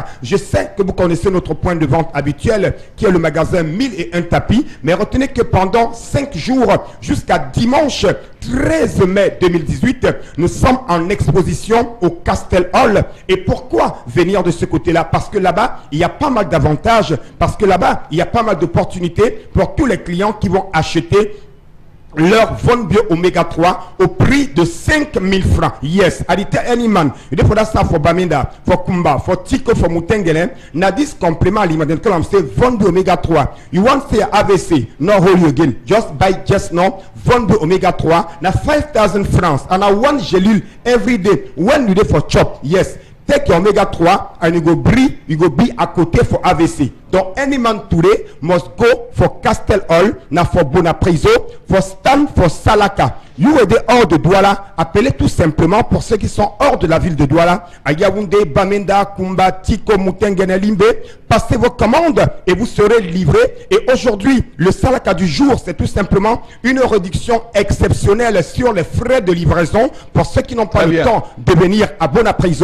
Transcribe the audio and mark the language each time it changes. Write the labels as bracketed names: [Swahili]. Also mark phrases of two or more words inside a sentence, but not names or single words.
[French] Je sais que vous connaissez notre point de vente habituel qui est le magasin 1001 tapis, mais retenez que pendant 5 jours jusqu'à dimanche 13 mai 2018, nous sommes en exposition au Castel Hall. Et pourquoi venir de ce côté-là? Parce que là-bas, il y a pas mal d'avantages, parce que là-bas, il y a pas mal d'opportunités pour tous les clients qui vont acheter leur Von Bio Oméga 3 au prix de 5 000 francs. [Cameroon Pidgin] Yes, adite any man. You for that stuff for Baminda, for Kumba, for Tico, for Mutengele. Na this [French] complement alimentaire, [Cameroon Pidgin] comme say Von Bio Oméga 3. You want say AVC, no hold you again. Just buy just now Von Bio Oméga 3. Na 5,000 francs. And I one gelule every day. When you dey for chop, yes. Take your Omega 3 and you go be [French] à côté [Cameroon Pidgin] for AVC. [French] Donc, [Cameroon Pidgin] any man today must go for Castel Hall, na for Bonapraiso, for stand for Salaka. [French] You êtes hors de Douala, appelez tout simplement pour ceux qui sont hors de la ville de Douala, à Yaoundé, Bamenda, Kumba, Tiko, Mutengene, Limbe. Passez vos commandes et vous serez livrés. Et aujourd'hui, le Salaka du jour, c'est tout simplement une réduction exceptionnelle sur les frais de livraison pour ceux qui n'ont pas le temps de venir à Bonapraiso.